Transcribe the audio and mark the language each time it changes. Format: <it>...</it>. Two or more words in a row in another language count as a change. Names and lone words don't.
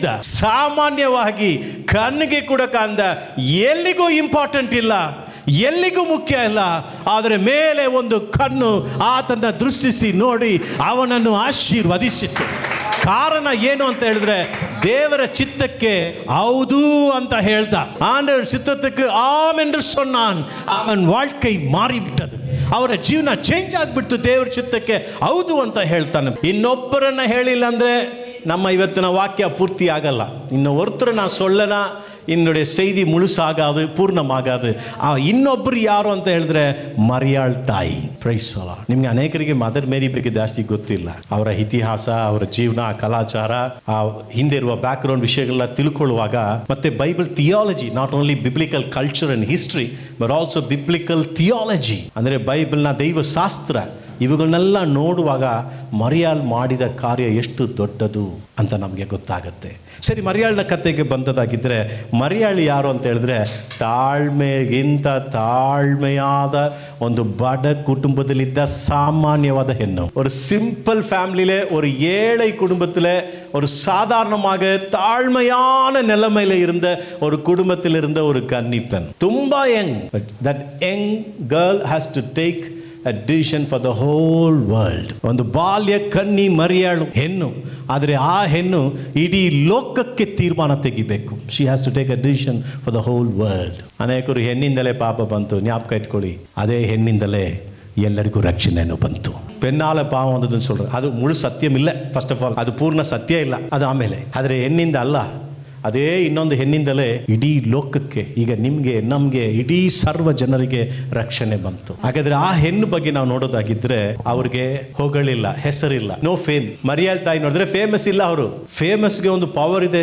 <kn>ಸಾಮಾನ್ಯವಾಗಿ ಕಣ್ಣಿಗೆ ಕೂಡ ಕಾಣ್ದ, ಎಲ್ಲಿಗೂ ಇಂಪಾರ್ಟೆಂಟ್ ಇಲ್ಲ, ಎಲ್ಲಿಗೂ ಮುಖ್ಯ ಇಲ್ಲ. ಆದರೆ ಮೇಲೆ ಒಂದು ಕಣ್ಣು ಆತನ ದೃಷ್ಟಿಸಿ ನೋಡಿ ಅವನನ್ನು ಆಶೀರ್ವದಿಸಿತ್ತು. ಕಾರಣ ಏನು ಅಂತ ಹೇಳಿದ್ರೆ, ದೇವರ ಚಿತ್ತಕ್ಕೆ ಹೌದು ಅಂತ ಹೇಳ್ದ.</kn> <ta>ஆண்டவர் சித்தத்துக்கு ஆம் என்று சொன்னான். அவன் வாழ்க்கை மாறிಬಿಟ್ಟது.</ta> <kn>ಅವರ ಜೀವನ ಚೇಂಜ್ ಆಗಿಬಿಡ್ತು. ದೇವರ ಚಿತ್ತಕ್ಕೆ ಹೌದು ಅಂತ ಹೇಳ್ತಾನೆ. ಇನ್ನೊಬ್ಬರನ್ನ ಹೇಳಿಲ್ಲ ಅಂದ್ರೆ ನಮ್ಮ ಇವತ್ತಿನ ವಾಕ್ಯ ಪೂರ್ತಿ ಆಗಲ್ಲ.</kn> <ta>ಇನ್ನು ஒருத்தர் நான் சொல்லனா என்னுடைய செய்தி முழுசாகாது, பூர்ணமாகாது.</ta> <kn>ಇನ್ನೊಬ್ಬರು ಯಾರು ಅಂತ ಹೇಳಿದ್ರೆ ಮರಿಯಾಳ್ ತಾಯಿ.</kn> <en>Praise the Lord.</en> <kn>ನಿಮ್ಗೆ ಅನೇಕರಿಗೆ ಮದರ್ ಮೇರಿ ಬಗ್ಗೆ ಜಾಸ್ತಿ ಗೊತ್ತಿಲ್ಲ. ಅವರ ಇತಿಹಾಸ, ಅವರ ಜೀವನ, ಕಲಾಚಾರ, ಆ ಹಿಂದೆ ಇರುವ ಬ್ಯಾಕ್ ಗ್ರೌಂಡ್ ವಿಷಯಗಳನ್ನ ತಿಳ್ಕೊಳ್ಳುವಾಗ, ಮತ್ತೆ</kn> <en>Bible theology, not only biblical culture and history but also biblical theology,</en> <kn>ಅಂದರೆ ಬೈಬಲ್ನ ದೈವಶಾಸ್ತ್ರ, ಇವುಗಳನ್ನೆಲ್ಲ ನೋಡುವಾಗ ಮರಿಯಾಳ್ ಮಾಡಿದ ಕಾರ್ಯ ಎಷ್ಟು ದೊಡ್ಡದು ಅಂತ ನಮಗೆ ಗೊತ್ತಾಗುತ್ತೆ. ಸರಿ, ಮರಿಯಾಳನ ಕಥೆಗೆ ಬಂದದಾಗಿದ್ದರೆ, ಮರಿಯಾಳು ಯಾರು ಅಂತ ಹೇಳಿದ್ರೆ, ತಾಳ್ಮೆಗಿಂತ ತಾಳ್ಮೆಯಾದ ಒಂದು ಬಡ ಕುಟುಂಬದಲ್ಲಿದ್ದ சாமானியவாத ಹೆಣ್ಣು.</kn> <ta>ஒரு</ta> <en>simple family-la,</en> <ta>ஒரு ஏழை குடும்பத்தில், ஒரு சாதாரணமாக தாழ்மையான நிலைமையில இருந்த ஒரு குடும்பத்தில் இருந்த ஒரு கன்னிப்பெண்.</ta> <kn>ತುಂಬಾ ಯಂಗ್.</kn> <en>that young girl has to take a decision for the whole world.</en> <kn>ಒಂದು ಬಾಲ್ಯ ಕನ್ನಿ ಮರಿಯಾಳು ಹೆಣ್ಣು. ಆದರೆ ಆ ಹೆಣ್ಣು ಇಡೀ ಲೋಕಕ್ಕೆ ತೀರ್ಮಾನ ತೆಗಿಬೇಕು.</kn> <en>she has to take a decision for the whole world.</en> <kn>ಅನೇಕರು ಹೆಣ್ಣಿಂದಲೇ ಪಾಪ ಬಂತು, ஞாபகம் ಇಟ್ಕೊಳ್ಳಿ. ಅದೇ ಹೆಣ್ಣಿಂದಲೇ ಎಲ್ಲರಿಗೂ ರಕ್ಷಣೆಯನ್ನು ಬಂತು.</kn> <ta>பெண்ணால பாவம் வந்ததுன்னு சொல்றது அது முழு சத்தியம் இல்லை.</ta> <en>first of all</en> <kn>ಅದು ಪೂರ್ಣ ಸತ್ಯ ಇಲ್ಲ, ಅದು ಆಮೇಲೆ. ಆದರೆ ಹೆಣ್ಣಿಂದ ಅಲ್ಲ, ಅದೇ ಇನ್ನೊಂದು ಹೆಣ್ಣಿಂದಲೇ ಇಡೀ ಲೋಕಕ್ಕೆ, ಈಗ ನಿಮಗೆ, ನಮಗೆ, ಇಡೀ ಸರ್ವ ಜನರಿಗೆ ರಕ್ಷಣೆ ಬಂತು. ಹಾಗಾದ್ರೆ ಆ ಹೆಣ್ಣು ಬಗ್ಗೆ ನಾವು ನೋಡೋದಾಗಿದ್ರೆ, ಅವ್ರಿಗೆ ಹೊಗಳಿಲ್ಲ, ಹೆಸರಿಲ್ಲ,</kn> <en>no fame.</en> <kn>ಮರಿಯಾಳ್ ತಾಯಿ ನೋಡಿದ್ರೆ ಫೇಮಸ್ ಇಲ್ಲ. ಅವರು ಫೇಮಸ್ಗೆ ಒಂದು ಪವರ್ ಇದೆ.</kn>